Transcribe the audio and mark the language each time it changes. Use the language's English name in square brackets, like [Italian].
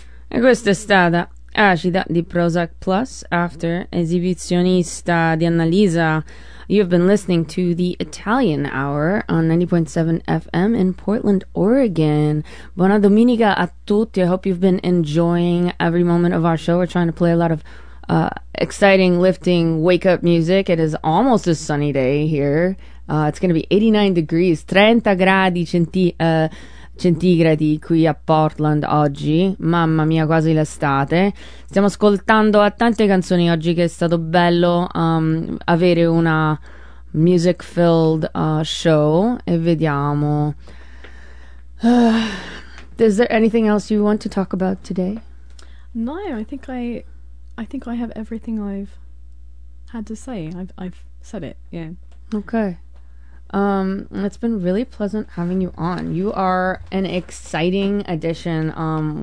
[Italian] Questa è stata Acida di Prozac Plus after Esibizionista di Annalisa. [English] You have been listening to the Italian Hour on 90.7 FM in Portland, Oregon. [Italian] Buona domenica a tutti. [English] I hope you've been enjoying every moment of our show. We're trying to play a lot of exciting, lifting, wake-up music. It is almost a sunny day here. It's going to be 89 degrees, [Italian] 30 gradi centigradi qui a Portland oggi. Mamma mia, quasi l'estate. Stiamo ascoltando a tante canzoni oggi, che è stato bello avere una [English] music filled show. [Italian] E vediamo. [English] Is there anything else you want to talk about today? No, I think I have everything I've had to say. I've said it, yeah. Okay. It's been really pleasant having you on. You are an exciting addition.